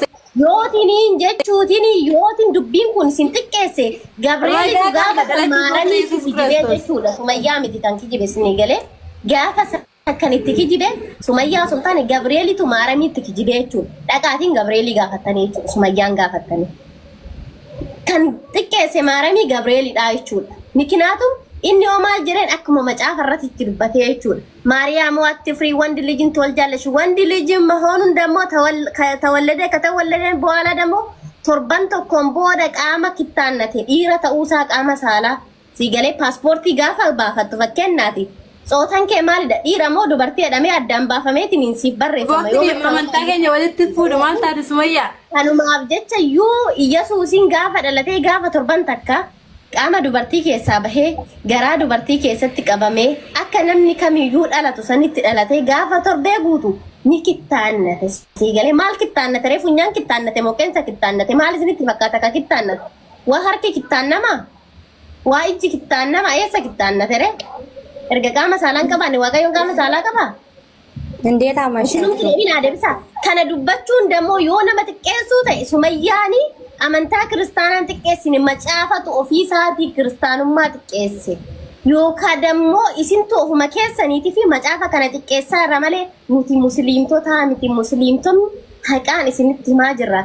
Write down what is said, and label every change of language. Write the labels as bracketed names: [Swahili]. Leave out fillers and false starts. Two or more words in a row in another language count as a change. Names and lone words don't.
[Oromo] Yootiin jechuutiin yootiin dubbiin kun sin xiqqeesse Gabriel gaafa maaramii kijibee jechuudha Sumayyaa miti kan kijibe sinii galee gaafa kan itti kijibe Sumayyaa osoo taane Gabrielitu maaramiitti kijibee jechuudha dhaqaatiin Gabrielii gaafatanii jechuudha Sumayyaan gaafatanii kan xiqqeesse maaramii Gabrielidha jechuudha miknaatum inni maal jireen akkuma macaafa irratti itti dubbatee jechuudha [Amharic] ማርያም ዋትፍሪ ወንድ ልጅን ትወልጃለሽ ወንድ ልጅ መሆኑን ደግሞ ከተወለደ በኋላ ደግሞ [Oromo] torban takkaan booda qaama kittaannate dhiira ta'usa qaama saalaa Siigalee paaspoortii gaafa baafattu fakkeenyaati. Sootan kee maalidha? Dhiira moo dubartii jedhamee addaan baafameetiin siif barreeffama. Amantaa keenya walitti fuudhu maal taate Sumayyaa? Kanumaaf jecha iyyuu Iyyesuusiin gaafa dhalatee gaafa torban takka qaama dubartii keessaa bahee garaa dubartii keessatti qabamee akka namni kamiyyuu dhalatu sanitti dhalatee gaafa torbee guutu ni kittaannate. Siigalee maal kittaannate? Reefu funyaan kittaannate moo qeensa kittaannate? Maal isinitti fakkaata ka kittaannate? Waa harki kittaannamaa? Waa ijji kittaannamaa? Eessa kittaannate ree? Erga qaama saalaan qabaanne Waaqayyoon qaama saalaa qabaa? [Amharic] እንዴት አመሸሽ? [Oromo] Kana dubbachuun dammoo yoo nama xiqqeessuu ta'e Sumayyaani amantaa kiristaanaan xiqqeessine macaafatu ofii isaatii kiristaanummaa xiqqeesse. Yookaan dammoo isintu ofuma keessaniitii fi macaafa kana xiqqeessaa irra malee nuti musliimtota miti musliimtonni haqaan isinitti himaa jirra.